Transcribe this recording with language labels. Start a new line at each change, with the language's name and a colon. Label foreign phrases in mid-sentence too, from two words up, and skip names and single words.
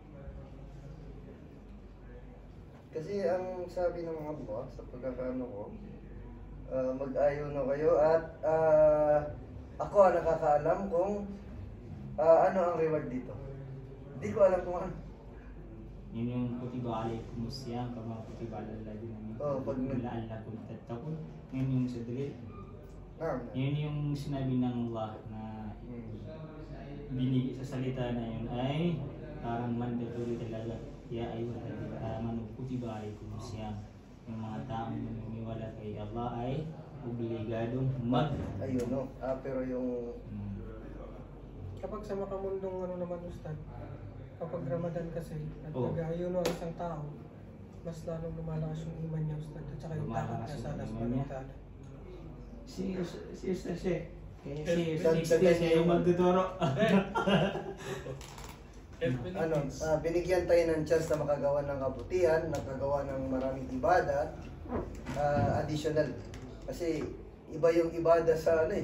Filipino: Kasi ang sabi ng mga Allah sa pagkakaano ko, mag-ayon na kayo at ako ang nakakaalam kung ano ang reward dito. Hindi ko alam kung ano. Yun yung
Arabic: كتب عليكم الصيام كما كتب على الذين من قبلكم لعلكم تتقون.
Filipino: Yun yung sa dalil. Yun yung sinabi ng Allah na binigay sa salita na yun ay parang mandatory talaga.
Arabic: يا أيها الذين آمنوا كتب عليكم الصيام.
Filipino: Yung mga taong naniniwala kay Allah ay obligadong Ayun, no? Pero yung... Kapag sa makamundong ano naman, Ustad, kapag Ramadan kasi, at Oh. nag-ayuno ang isang tao, mas lalong lumalakas yung iman niya, Ustad, at saka yung takot Lumalakas niya sa yung Allah iman subhanahu niya.
Arabic: وتعالى.
Filipino: Si Ustaz siya. Kaya Dagdagan siya yung magtuturo. Binigyan tayo ng chance na makagawa ng kabutihan, nakagawa ng maraming ibada, additional. Kasi iba yung ibada sa ano eh.